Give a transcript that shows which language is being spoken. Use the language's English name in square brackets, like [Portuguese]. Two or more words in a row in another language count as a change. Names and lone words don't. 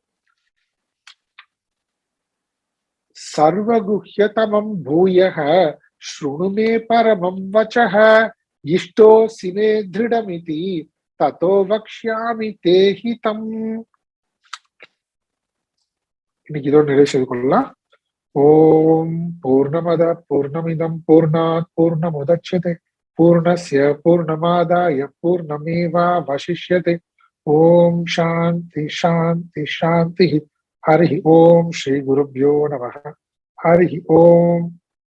[Sanskrit] सर्वगुह्यतमं भूयः शृणु मे परमं वचः इष्टोऽसि मे दृढमिति ततो वक्ष्यामि ते हितम्. [Tamil] இன்னைக்கு இதோட நிறைவு செய்து கொள்ளலாம். [Sanskrit] ॐ पूर्णमदः पूर्णमिदं पूर्णात् पूर्णमुदच्यते पूर्णस्य पूर्णमादाय पूर्णमेवावशिष्यते. ॐ शान्तिः शान्तिः शान्तिः. हरि ॐ श्री गुरुभ्यो नमः. हरि ॐ.